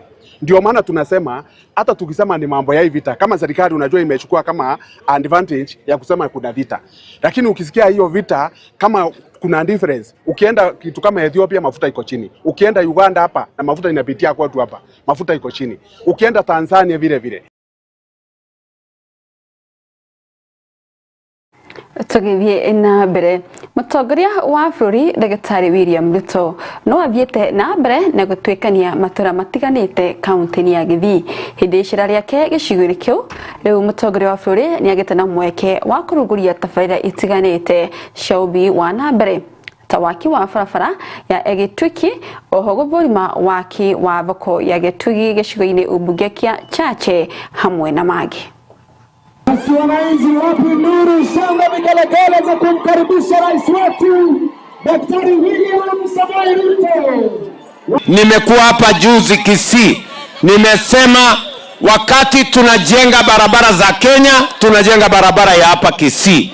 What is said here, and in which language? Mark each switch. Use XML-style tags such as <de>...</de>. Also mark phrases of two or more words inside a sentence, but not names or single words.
<sw>Ndio maana tunasema hata tukisema ni mambo ya vita, kama serikali unajua imechukua kama advantage ya kusema kuna vita. Lakini ukisikia hiyo vita kama kuna difference, ukienda kitu kama Ethiopia mafuta iko chini. Ukienda Uganda hapa na mafuta inapitia kwetu hapa, mafuta iko chini. Ukienda Tanzania vile.</sw> <ki>Tugithie na mbere mutongoria wa bururi Daktari William Ruto no athiete na mbere na gutwikania matura matiganite kaunti ya Githii hindi icira riake gicigo kiu. Riu mutongoria wa bururi ni agite na mweke wa kuruguria tabarira itiganite cia uthii wa na mbere ta waki wa barabara ya Gitugi, oho guthurima waki wa thoko ya Gitugi gicigo-ini umbunge kia Chache hamwe na magi.</ki> <sw>Wananchi wapi nuru shangwe vigelegele za kumkaribisha rais wetu Daktari William Samoei Ruto. Nimekuwa hapa juzi Kisii, nimesema wakati tunajenga barabara za Kenya, tunajenga barabara ya hapa Kisii.</sw>